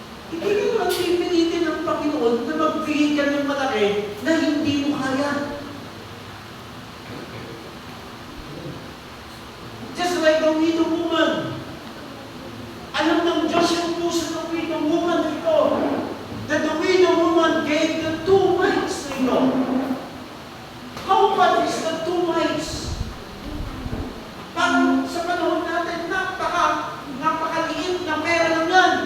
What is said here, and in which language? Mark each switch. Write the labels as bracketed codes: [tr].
[tl] Hindi ka naman pipilitin ng Panginoon na magbigay ka ng malaki na hindi mo kaya. [en] Just like the widow woman. [tl] Alam ng Diyos yung puso ng widow woman na ito. [en] That the widow woman gave the 2 mites na ito. How much is the 2 mites? [tl] Pag sa panahon natin, napakaliit na pera lang yan.